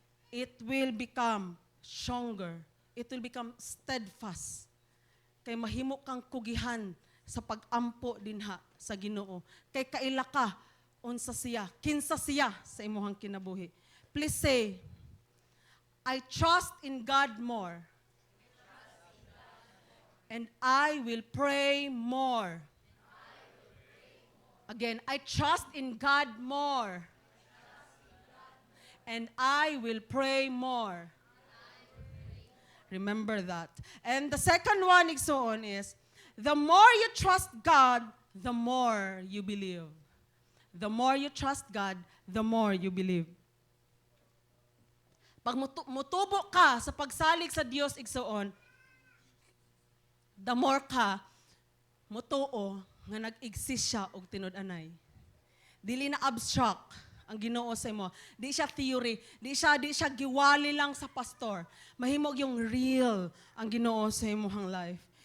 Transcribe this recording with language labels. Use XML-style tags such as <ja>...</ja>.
<en>It will become stronger. It will become steadfast.</en> <ceb>Kay mahimo kang kugihan sa pag-ampo dinha sa Ginoo. Kay kaila ka unsa siya, kinsa siya sa imong kinabuhi.</ceb> <en>Please say, I trust in God more. And I will pray more. Again, I trust in God more. And I will pray more. Remember that. And the second one is, the more you trust God, the more you believe. The more you trust God, the more you believe.</en> <ceb>Pag mutubo ka sa pagsalig sa Dios igsoon,</ceb> <en>the more</en> <ceb>ka mutuo nga nag-exist siya og tinud-anay. Dili na abstract ang Ginoo sa imo. Di siya theory, di siya giwali lang sa pastor. Mahimog yung real ang Ginoo sa imong life.</ceb>